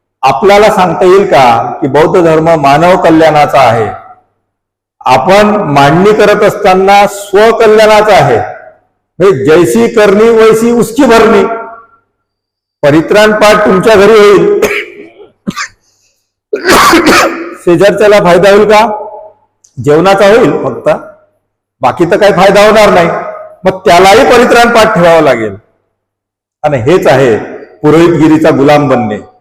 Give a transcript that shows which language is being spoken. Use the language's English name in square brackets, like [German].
[Marathi] आपल्याला सांगता येईल का की बौद्ध धर्म मानव कल्याणाचा आहे? आपण मांडणी करत असताना स्वकल्याणाचा आहे. [Hindi] जैसी करणी वैसी उसकी भरणी. [Marathi] परित्राण पाठ तुमच्या घरी होईल, शेजारच्याला फायदा होईल का? जेवणाचा होईल फक्त, बाकी तर काही फायदा होणार नाही. मग त्यालाही परित्राण पाठ ठेवावं लागेल. आणि हेच आहे पुरोहितगिरीचा गुलाम बनणे.